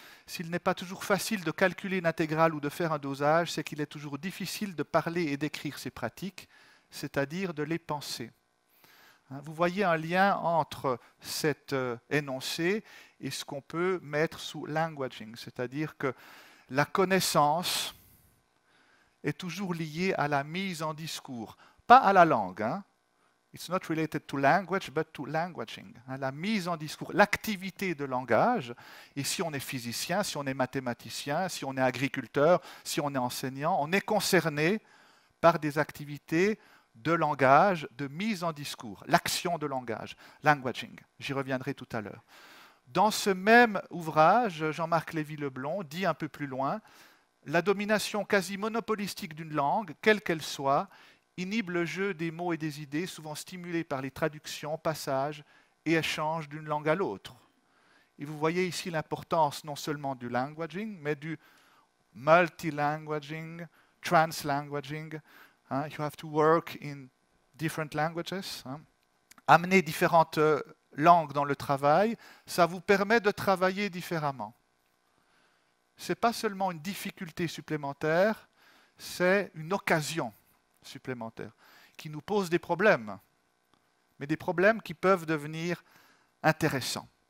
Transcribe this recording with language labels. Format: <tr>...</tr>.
<fr>s'il n'est pas toujours facile de calculer une intégrale ou de faire un dosage, c'est qu'il est toujours difficile de parler et d'écrire ces pratiques, c'est-à-dire de les penser. » Vous voyez un lien entre cet énoncé et ce qu'on peut mettre sous languaging, c'est-à-dire que la connaissance est toujours liée à la mise en discours, pas à la langue.</fr> <en>It's not related to language, but to languaging.</en> <fr>La mise en discours, l'activité de langage. Et si on est physicien, si on est mathématicien, si on est agriculteur, si on est enseignant, on est concerné par des activités de langage, de mise en discours, l'action de langage, languaging. J'y reviendrai tout à l'heure. Dans ce même ouvrage, Jean-Marc Lévy-Leblond dit un peu plus loin, la domination quasi monopolistique d'une langue, quelle qu'elle soit, inhibe le jeu des mots et des idées, souvent stimulés par les traductions, passages et échanges d'une langue à l'autre. Et vous voyez ici l'importance non seulement du languaging, mais du multilanguaging, translanguaging.</fr> <en>You have to work in different languages.</en> <fr>Amener différentes langues dans le travail, ça vous permet de travailler différemment. Ce n'est pas seulement une difficulté supplémentaire, c'est une occasion supplémentaire, qui nous pose des problèmes, mais des problèmes qui peuvent devenir intéressants.</fr>